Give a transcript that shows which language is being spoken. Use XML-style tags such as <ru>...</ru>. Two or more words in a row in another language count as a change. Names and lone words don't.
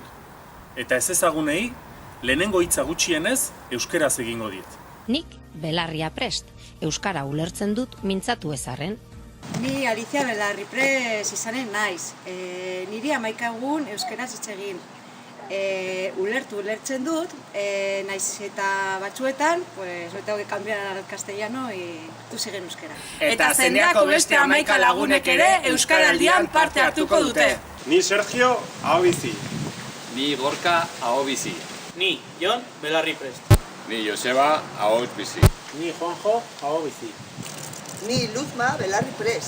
<eu>Eta ez ezagunei, lehenengo hitza gutxienez, euskaraz egingo diet. Nik belarria prest, euskara ulertzen dut mintzatu ezarren. Ni Alicia belarri prest izanen naiz. Niri 11 egun euskaraz hitz egin. Ulertzen dut, naiz eta batzuetan,</eu> <es>pues hoy tengo que cambiar al castellano y tú sigue en euskera.</es> <eu>Eta zendeako beste 11 lagunek ere euskaraldian parte hartuko dute. Ni Sergio aho bizi. Ni Gorka aho bizi. Ni Jon belarri prest. Ni Joseba aho bizi. Ni Juanjo aho bizi. Ni Luzma belarri prest.</eu>